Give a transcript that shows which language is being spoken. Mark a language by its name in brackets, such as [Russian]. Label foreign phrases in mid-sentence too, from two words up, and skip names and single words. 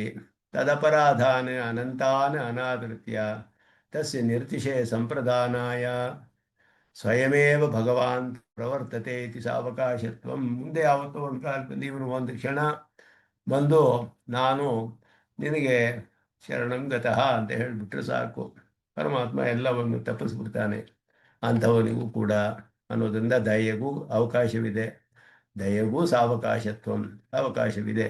[Sanskrit] ತದಪರಾಧಾನ ಅನಂತಾನ ಅನಾದೃತ್ಯ ತಸ್ಯ ನಿರ್ತಿಶಯ ಸಂಪ್ರದಾನಾಯ ಸ್ವಯಮೇವ ಭಗವಾನ್ ಪ್ರವರ್ತತೆ ಇತಿ ಸಾವಕಾಶತ್ವಂ. [Kannada] ಮುಂದೆ ಯಾವತ್ತೋ ಒಂದು ಕಾಲದಲ್ಲಿ ಇವನು ಒಂದು ಕ್ಷಣ ಬಂದು ನಾನು ನಿನಗೆ ಶರಣಂಗತಃ ಅಂತ ಹೇಳಿಬಿಟ್ರೆ ಸಾಕು, ಪರಮಾತ್ಮ ಎಲ್ಲವನ್ನು ತಪ್ಪಿಸ್ಬಿಡ್ತಾನೆ ಅಂಥವನಿಗೂ ಕೂಡ ಅನ್ನೋದರಿಂದ ದಯೆಗೂ ಅವಕಾಶವಿದೆ, ದಯೆಗೂ ಸಾವಕಾಶತ್ವಂ ಅವಕಾಶವಿದೆ.